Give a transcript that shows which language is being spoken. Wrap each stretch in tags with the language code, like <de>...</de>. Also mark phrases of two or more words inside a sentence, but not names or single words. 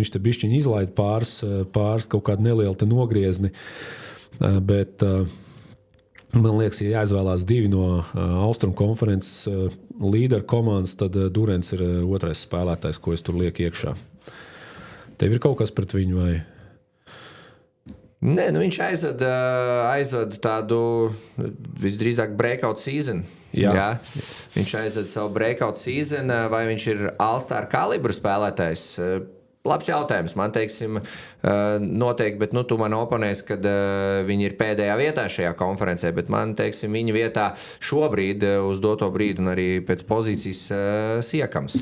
<lv>Viņš te bišķiņ izlaid pāris kaut kādu nelielu nogriezni, bet man liekas, ja jāizvēlās 2 no Austrumu konferences līderu komandas, tad Durants ir otrais spēlētājs, ko es tur lieku iekšā. Tev ir kaut kas pret viņu vai? Nē, viņš aizved tādu visdrīzāk</lv> <en>breakout season.</en> <lv>Jā. Viņš aizved savu</lv> <en>breakout season,</en> <lv>vai viņš ir All-Star kalibra spēlētājs? labs jautājums. Man, teiksim, noteikti, bet tu man oponēsi, kad viņi ir pēdējā vietā šajā konferencē, bet man, teiksim, viņa vietā šobrīd uz doto brīdi un arī pēc pozīcijas Siakams.</lv>